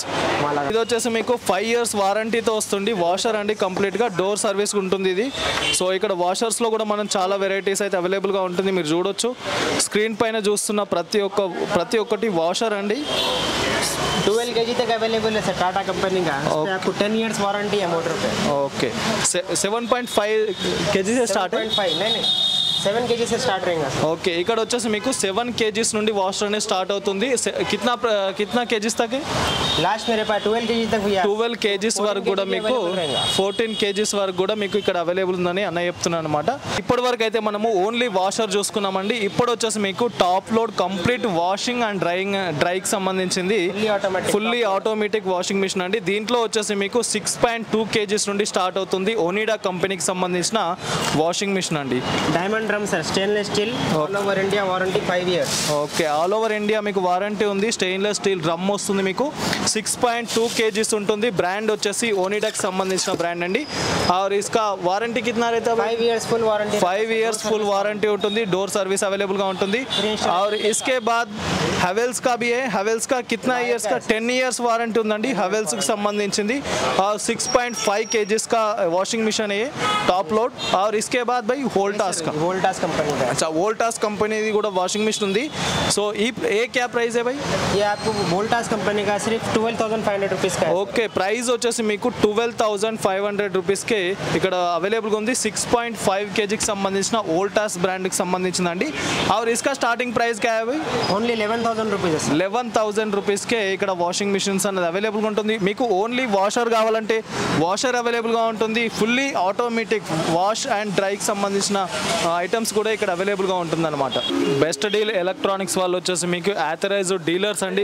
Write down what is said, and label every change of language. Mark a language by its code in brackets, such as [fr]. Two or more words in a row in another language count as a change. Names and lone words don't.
[te] ఇది వచ్చేసి మీకు 5 years వారంటీతో వస్తుంది. వాషర్ అండి, కంప్లీట్గా డోర్ సర్వీస్ ఉంటుంది ఇది. సో ఇక్కడ వాషర్స్లో కూడా మనం చాలా వెరైటీస్ అయితే అవైలబుల్గా ఉంటుంది. మీరు చూడొచ్చు స్క్రీన్ పైన చూస్తున్న ప్రతి ఒక్కటి వాషర్ అండి. [hi] 12 kg तक अवेलेबल है सर, टाटा कंपनी का. आपको 10 years वारंटी है मोटर पे. ओके, 7.5 kg से स्टार्ट है. 7.5 नहीं 7 kg से स्टार्ट रहेगा. [te] ఓకే, ఇక్కడ వచ్చేసి మీకు 7 kgs నుండి వాషర్ అనేది స్టార్ట్ అవుతుంది. [hi] कितना kgs तक है? लास्ट मेरे पास 12 kg तक भी है. [te] 12 kgs వరకు కూడా మీకు 14 kgs వరకు కూడా మీకు ఇక్కడ అవైలబుల్ ఉందని అన్న చెప్తున్నాను అనమాట. ఇప్పటి వరకు అయితే మనము ఓన్లీ వాషర్ చూసుకున్నామండి. ఇప్పుడు వచ్చేసి మీకు టాప్ లోడ్ కంప్లీట్ వాషింగ్ అండ్ డ్రైకి సంబంధించింది ఫుల్లీ ఆటోమేటిక్ వాషింగ్ మిషన్ అండి. దీంట్లో వచ్చేసి మీకు 6.2 kgs నుండి స్టార్ట్ అవుతుంది. ఓనిడా కంపెనీకి సంబంధించిన వాషింగ్ మిషన్ అండి. డైమండ్ డ్రమ్ సార్, స్టెయిన్లెస్ స్టీల్, ఆల్ ఓవర్ ఇండియా వారంటీ 5 years. ఓకే, ఆల్ ఓవర్ ఇండియా మీకు వారంటీ ఉంది. స్టెయిన్లెస్ స్టీల్ డ్రమ్ వస్తుంది మీకు. 6.2 kgs ఉంటుంది. బ్రాండ్ వచ్చేసి ఓనిడాకి సంబంధించిన బ్రాండ్ అండి. [hi] और इसका वारंटी कितना रहता है? 5 years फुल वारंटी. 5 years फुल वारंटी ఉంటుంది. डोर सर्विस अवेलेबल [te] గా ఉంటుంది. [hi] और इसके बाद హవెల్స్ का भी है. హవెల్స్ का कितना इयर्स का? [te] 10 years वारंटी ఉందండి హవెల్స్ కి సంబంధించింది. [hi] और 6.5 kgs का वॉशिंग मशीन है टॉप लोड. और इसके बाद भाई वोल्टास का, वोल्टास कंपनी का. अच्छा, वोल्टास कंपनी दी [te] కూడా వాషింగ్ మిషన్ ఉంది. సో [hi] ये क्या प्राइस है भाई? ये आपको वोल्टास कंपनी का सिर्फ 12500 रुपीस का है. [te] ఓకే, ప్రైస్ వచ్చేసి మీకు 12500 రూపీస్కే ఇక్కడ అవైలబుల్గా ఉంది. 6.5 kg కి సంబంధించిన వోల్టాస్ బ్రాండ్కి సంబంధించిందండి. [hi] और इसका स्टार्टिंग प्राइस क्या है भाई? [te] ఓన్లీ 11000 రూపీస్. 11000 రూపీస్కే ఇక్కడ వాషింగ్ మిషన్స్ అనేది అవైలబుల్గా ఉంటుంది. మీకు ఓన్లీ వాషర్ కావాలంటే వాషర్ అవైలబుల్గా ఉంటుంది. ఫుల్లీ ఆటోమేటిక్ వాష్ అండ్ డ్రైకి సంబంధించిన ఐటమ్స్ కూడా ఇక్కడ అవైలబుల్గా ఉంటుందన్నమాట. బెస్ట్ డీల్ ఎలక్ట్రానిక్స్ వాళ్ళు వచ్చేసి మీకు ఆథరైజ్డ్ డీలర్స్ అండి.